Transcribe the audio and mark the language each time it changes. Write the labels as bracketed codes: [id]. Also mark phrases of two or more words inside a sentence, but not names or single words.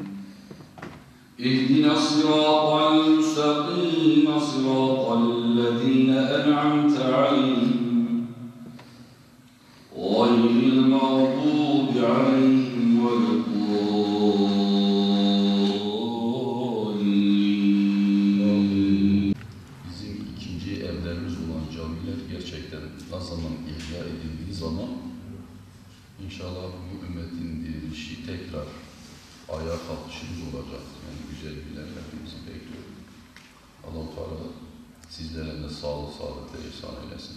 [ar] اهدنا الصراط المستقيم صراط الذين أنعمت عليهم غير المغضوب عليهم ولا الضالين. [tr] Bizim ikinci evlerimiz olan camiler gerçekten ne zaman ihya edildiği zaman İnşallah bu ümmetin dirilişi tekrar ayağa kalkışımız olacak. Yani güzel günler hepimizi bekliyor. Allah-u Teala sizlere de sağlık ihsan eylesin.